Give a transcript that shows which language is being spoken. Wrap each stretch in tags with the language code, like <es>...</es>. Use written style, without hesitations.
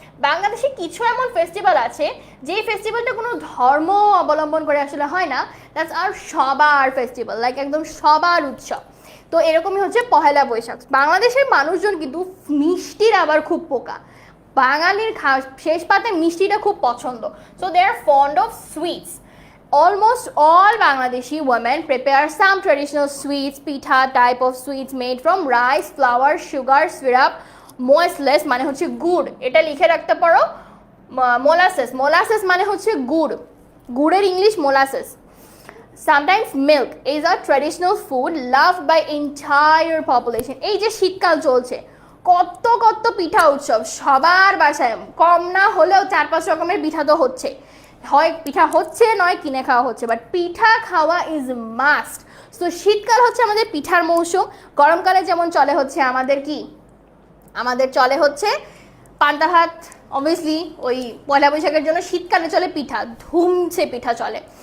<bn>বাংলাদেশে কিছু এমন ফেস্টিভ্যাল আছে যেই ফেস্টিভ্যালটা কোনো ধর্ম অবলম্বন করে আসলে হয় না, দ্যাটস আর সবার ফেস্টিভ্যাল, লাইক একদম সবার উৎসব। তো এরকমই হচ্ছে পহেলা বৈশাখ। বাংলাদেশের মানুষজন কিন্তু মিষ্টির আবার খুব পোকা, বাঙালির শেষ পাতে মিষ্টিটা খুব পছন্দ।</bn> <en>So they are fond of sweets. Almost all Bangladeshi women prepare some traditional sweets, pitha type of sweets made from rice, flour, sugar, syrup, molasses</en> <bn>মানে হচ্ছে গুড়, এটা লিখে রাখতে পারো,</bn> <en>molasses, molasses</en> <bn>মানে হচ্ছে গুড়, গুড়ের English</bn> <en>molasses. Sometimes milk is a traditional food loved by entire population.</en> <bn>এই যে শীতকাল চলছে, কত কত পিঠা উৎসব, সবার বাসায় কম না হলেও 4-5 রকমের পিঠা তো হচ্ছে, হয় পিঠা হচ্ছে নয় কিনে খাওয়া হচ্ছে, বাট পিঠা খাওয়া ইজ মাস্ট। সো শীতকাল হচ্ছে আমাদের পিঠার মৌসুম। গরমকালে যেমন চলে হচ্ছে আমাদের কি, আমাদের চলে হচ্ছে পান্তা ভাত, অবভিয়াসলি ওই পয়লা বৈশাখের জন্য শীতকালে চলে পিঠা, ধুমছে পিঠা চলে।</bn>